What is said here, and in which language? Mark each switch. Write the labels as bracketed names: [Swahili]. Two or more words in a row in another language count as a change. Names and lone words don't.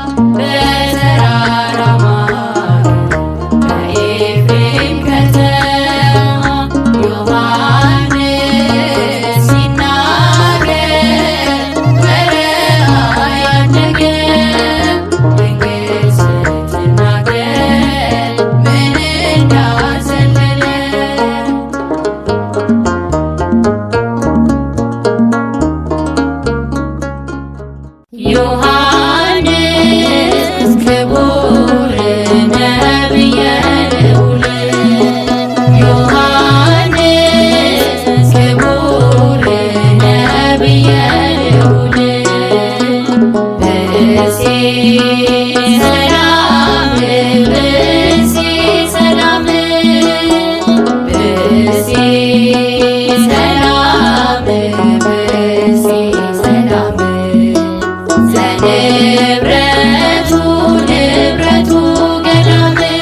[Amharic] በተራራማ በኤፍሬም ከተማ ዮሐንስ ሲናገር በረሃ ያደገ ድንግል ስትናገር ምን እንዳዘለለ [Geez] ዮሐንስ ክቡር ነቢየ ልዑል ዮሐንስ ክቡር ነቢየ ልዑል ብእሲ ሰላም ብእሲ ሰላም ብእሲ ሰላም ብእሲ ሰላም ዘንብረቱ ንብረቱ ገዳም